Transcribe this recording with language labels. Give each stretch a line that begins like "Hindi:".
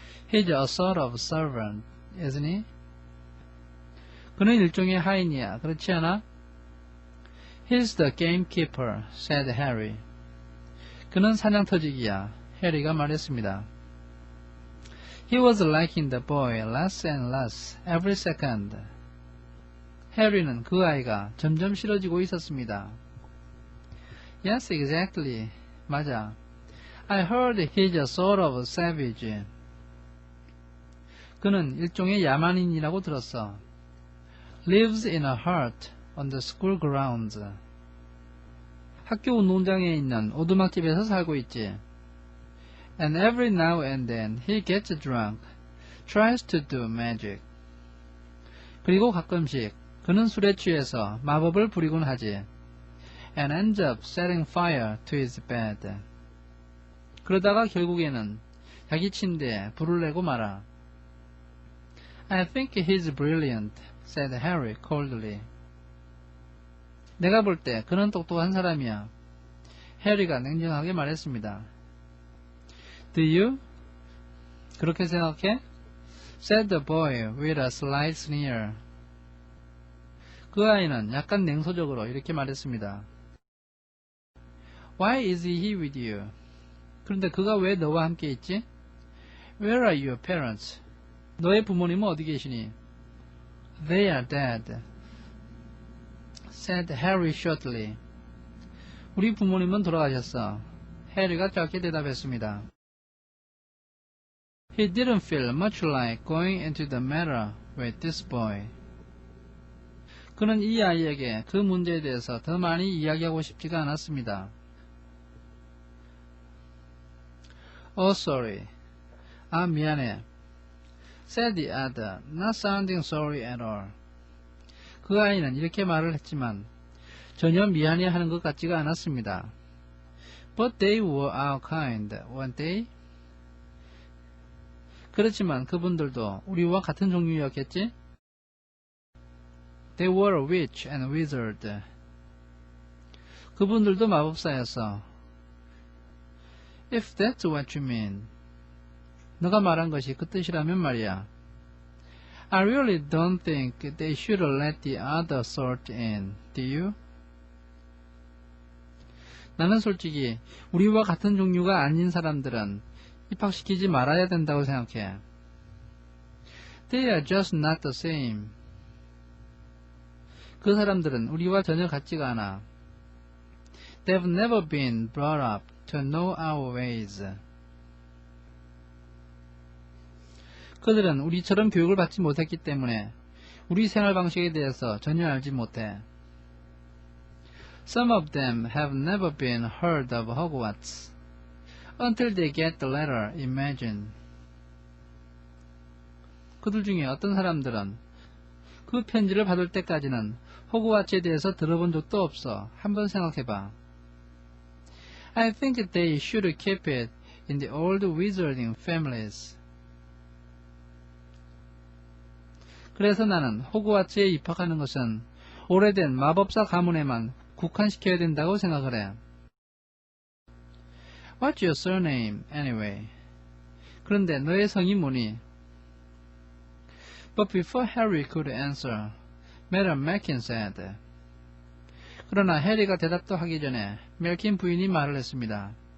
English: He's a sort of servant, isn't he?
Korean: 그는 일종의 하인이야, 그렇지 않아?
English: He's the gamekeeper, said Harry.
Korean: 그는 사냥터지기야, 해리가 말했습니다.
English: He was liking the boy less and less every second.
Korean: 해리는 그 아이가 점점 싫어지고 있었습니다.
English: Yes, exactly.
Korean: 맞아.
English: I heard he's a sort of savage.
Korean: 그는 일종의 야만인이라고 들었어.
English: Lives in a hut on the school grounds.
Korean: 학교 운동장에 있는 오두막집에서 살고 있지.
English: And every now and then he gets drunk, tries to do magic.
Korean: 그리고 가끔씩 그는 술에 취해서 마법을 부리곤 하지.
English: And ends up setting fire to his bed.
Korean: 그러다가 결국에는 자기 침대에 불을 내고 말아.
English: I think he's brilliant, said Harry coldly.
Korean: 내가 볼 때 그는 똑똑한 사람이야. 해리가 냉정하게 말했습니다.
English: Do you?
Korean: 그렇게 생각해?
English: said the boy with a slight sneer.
Korean: 그 아이는 약간 냉소적으로 이렇게 말했습니다.
English: Why is he with you?
Korean: 그런데 그가 왜 너와 함께 있지?
English: Where are your parents?
Korean: 너의 부모님은 어디 계시니?
English: They are dead, said Harry shortly.
Korean: 우리 부모님은 돌아가셨어. 해리가 짧게 대답했습니다.
English: He didn't feel much like going into the matter with this boy.
Korean: 그는 이 아이에게 그 문제에 대해서 더 많이 이야기하고 싶지가 않았습니다.
English: Oh, sorry.
Korean: 아, 미안해.
English: said the other, not sounding sorry at all.
Korean: 그 아이는 이렇게 말을 했지만 전혀 미안해하는 것 같지가 않았습니다.
English: But they were our kind, weren't they?
Korean: 그렇지만 그분들도 우리와 같은 종류였겠지?
English: They were a witch and wizard.
Korean: 그분들도 마법사였어.
English: If that's what you mean.
Korean: 너가 말한 것이 그 뜻이라면 말이야.
English: I really don't think they should let the other sort in, do you?
Korean: 나는 솔직히 우리와 같은 종류가 아닌 사람들은 입학시키지 말아야 된다고 생각해.
English: They are just not the same.
Korean: 그 사람들은 우리와 전혀 같지가 않아.
English: They've never been brought up to know our ways.
Korean: 그들은 우리처럼 교육을 받지 못했기 때문에 우리 생활 방식에 대해서 전혀 알지 못해.
English: Some of them have never been heard of Hogwarts until they get the letter, imagine.
Korean: 그들 중에 어떤 사람들은 그 편지를 받을 때까지는 호그와츠에 대해서 들어본 적도 없어. 한번 생각해봐.
English: I think they should keep it in the old wizarding families.
Korean: 그래서 나는 호그와츠에 입학하는 것은 오래된 마법사 가문에만 국한시켜야 된다고 생각을 해.
English: What's your surname, anyway?
Korean: 그런데 너의 성이 뭐니?
English: But before Harry could answer, Madam Malkin said.
Korean: 그러나 해리가 대답도 하기 전에 멜킨 부인이 말을 했습니다.